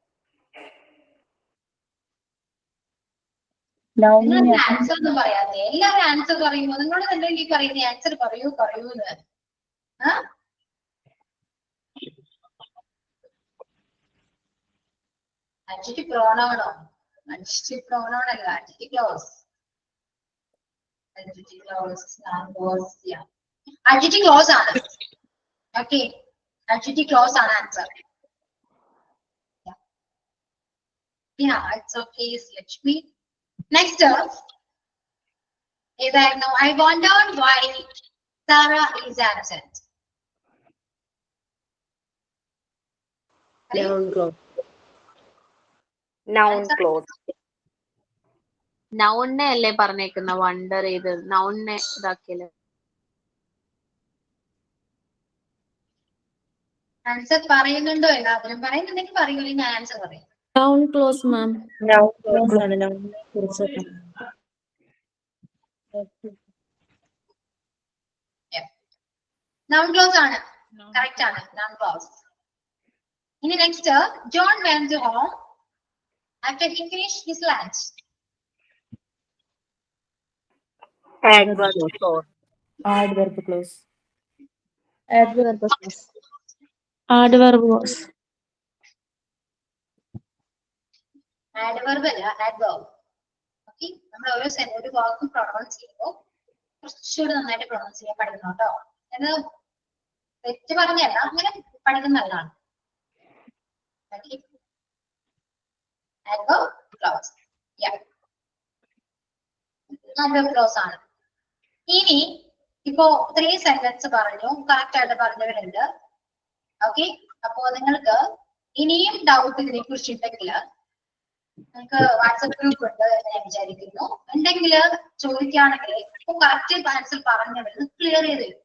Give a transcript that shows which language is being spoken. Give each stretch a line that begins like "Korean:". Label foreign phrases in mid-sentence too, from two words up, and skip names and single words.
Malayalam: നിങ്ങൾ ആൻസർ ഒന്നും പറയാതെ എല്ലാവരും ആൻസർ പറയുമ്പോ നിങ്ങളോട് എന്തെങ്കിലും പറയുന്ന ആൻസർ പറയൂ പറയൂന്ന്.
English: adjective pronoun
Malayalam: ആണോ?
English: adjective pronoun അല്ല, adjective clause. adjective clause, noun clause, yeah. adjective clause
Malayalam: ആണ്.
English: Okay, adjective clause
Malayalam: ആണ് ആൻസർ.
English: Yeah, it's okay, Lakshmi.
Malayalam: Next, ഏതായിരുന്നു?
English: I wondered why Sarah is absent. Noun clause. Noun clause.
Malayalam: നൗണിനെ അല്ലേ പറഞ്ഞേക്കുന്ന വണ്ടർ ചെയ്ത് നൗണിനെ ഇതാക്കിയല്ലേ. ആൻസർ പറയുന്നുണ്ടോ? എല്ലാവരും പറയുന്നുണ്ടെങ്കിൽ പറയൂലേ, ഞാൻ ആൻസർ പറയാം.
English: Noun clause, ma'am. Noun clause
Malayalam: ആണ്. noun കുറിച്ച്
English: noun clause
Malayalam: ആണ്. കറക്റ്റ് ആണ്,
English: noun clause.
Malayalam: ഇനി നെക്സ്റ്റ്,
English: John went home after he finished his lunch. Adverb clause. Adverb clause. Adverb clause. adverb clause. adverb അല്ല, adverb.
Malayalam: ഓക്കെ, നമ്മൾ ഒരു വാക്കും പ്രൊണൗൺസ് ചെയ്യുമ്പോൾ കുറച്ചുകൂടി നന്നായിട്ട് പ്രൊണൗൺസ് ചെയ്യാൻ പഠിക്കണം കേട്ടോ. അത് തെറ്റ് പറഞ്ഞല്ല, അങ്ങനെ പഠിക്കുന്ന നല്ലതാണ്.
English: adverb clause. Yeah. adverb clause
Malayalam: ആണ്. ഇനി ഇപ്പോ 3 സെന്റൻസ് പറഞ്ഞു, കറക്റ്റ് ആയിട്ട് പറഞ്ഞവരുണ്ട്. ഓക്കെ, അപ്പോ നിങ്ങൾക്ക് ഇനിയും ഡൗട്ട് ഇതിനെ കുറിച്ചുണ്ടെങ്കിൽ നിങ്ങൾക്ക്
English: WhatsApp group
Malayalam: ഉണ്ട് എന്ന് ഞാൻ വിചാരിക്കുന്നു. ഉണ്ടെങ്കിൽ ചോദിക്കുകയാണെങ്കിൽ ഇപ്പൊ
English: correct answer
Malayalam: പറഞ്ഞവർ ക്ലിയർ ചെയ്ത് തരും.